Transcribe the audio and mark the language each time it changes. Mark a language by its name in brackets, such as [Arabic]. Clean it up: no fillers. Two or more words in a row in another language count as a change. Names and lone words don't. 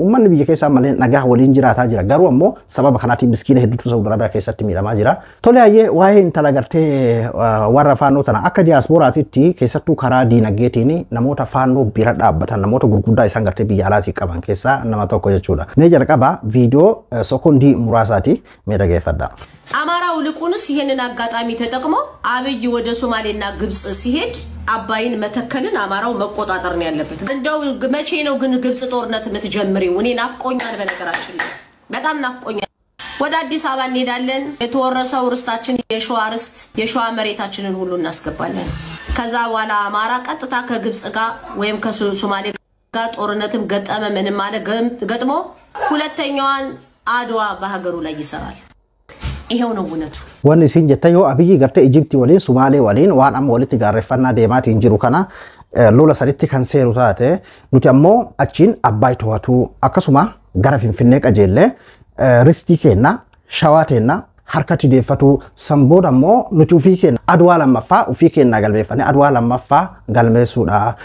[Oromo] Uummanni biyya keessaa malee nagaa waliin jiraataa jira. Garuu ammoo sababa kanaatiin miskiina hedduutu Saudi Arabiyaa keessatti miidhamaa jira. Tole hayyee waa'ee intala gartee warra faannoo tana akka diiyaaspooraatitti keessattuu karaa diinagdeetiin namoota faannoo bira dhaabbatan namoota gurguddaa isaan gartee biyya alaatii qaban keessaa nama tokko jechuudha. Mee jalqaba viidiyoo sekondii muraasaati mee dhageeffadhaa. [Amharic] አማራው ልቁንስ ይሄንን አጋጣሚ ተጠቅሞ አብይ ወደ ሶማሌና ግብጽ ሲሄድ አባይን መተከልን አማራው መቆጣጠር ነው ያለበት። እንደው መቼ ነው ግን ግብጽ ጦርነት የምትጀምሪው? እኔ ናፍቆኛል፣ በነገራችን ላይ በጣም ናፍቆኛል። ወደ አዲስ አበባ እንሄዳለን። የተወረሰው ርስታችን የሸዋ ርስት የሸዋ መሬታችንን ሁሉ እናስገባለን። ከዛ በኋላ አማራ ቀጥታ ከግብጽ ጋር ወይም ከሶማሌ ጋር ጦርነትም ገጠመ ምንም አለ ገጥሞ ሁለተኛዋን አድዋ በሀገሩ ላይ ይሰራል። ይሄው ነው እውነቱ። [Oromo] Wanni isin jetta yoo Abiyyi gartee Ijipti waliin Sumaalee waliin waan amma walitti gaarreeffannaa deemaatiin jiru kana lola saditti kan seeru taate nuti ammoo achiin Abbaay to'atu akkasuma gara Finfinnee qajeellee ristii kenna shawaa tenna harkatti deeffatu sanbooda ammoo nuti ufii kenna Adwaa lammaffaa ufii kenna galmeeffannee Adwaa lammaffaa galmeessuudha.